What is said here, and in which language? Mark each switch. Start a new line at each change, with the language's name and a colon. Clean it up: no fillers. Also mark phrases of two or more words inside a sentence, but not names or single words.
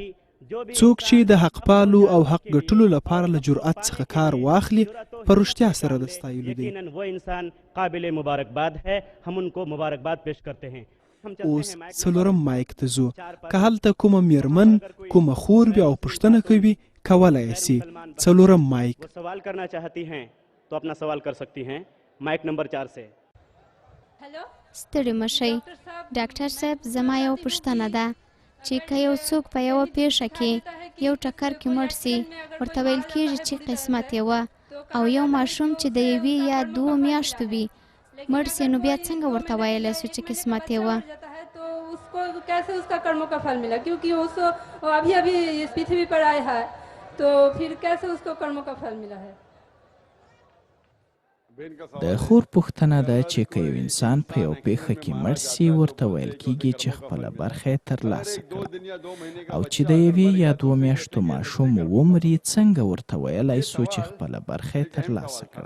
Pashto: څوک چې د حق پالو او حق ګټلو لپاره له جرأت څخه کار واخلي په رښتیا سره د ستایلو دی.
Hindi: वो इंसान काबिल मुबारकबाद है, हम उनको मुबारकबाद पेश करते हैं.
Pashto: اوس څلورم مایک ته ځو. که هلته کومه میرمن کومه خور وي او پوښتنه کوي کولی یې سي. څلورم مایک.
Hindi: सवाल करना चाहती हैं तो अपना सवाल कर सकती हैं. माइक नंबर 4 से.
Pashto: ستړي مشئ ډاکټر صاحب، زما یو پوښتنه ده چې که یو څوک په یوه پیښه کې یو ټکر کې مړ سي، ورته ویل کېږي چې قسمت یې وه، او یو ماشوم چې د یوې یا 2 میاشتو وي مړ سي، نو بیا څنګه ورته ویلی سو چې قسمت یې وه؟
Hindi: उसको कैसे उसका कर्मों का फल मिला, क्योंकि उस अभी अभी इस पृथ्वी पर आया है, तो फिर कैसे उसको कर्मों का फल मिला है?
Pashto: د خور پوښتنه ده چې که یو انسان په یو پیښه کې مړ سي، ورته ویل کیږي چې خپله برخه یې ترلاسه کړه، او چې د یوې یا 2 میاشتو ماشوم ومري، څنګه ورته ویلی سو چې خپله برخه یې ترلاسه کړه؟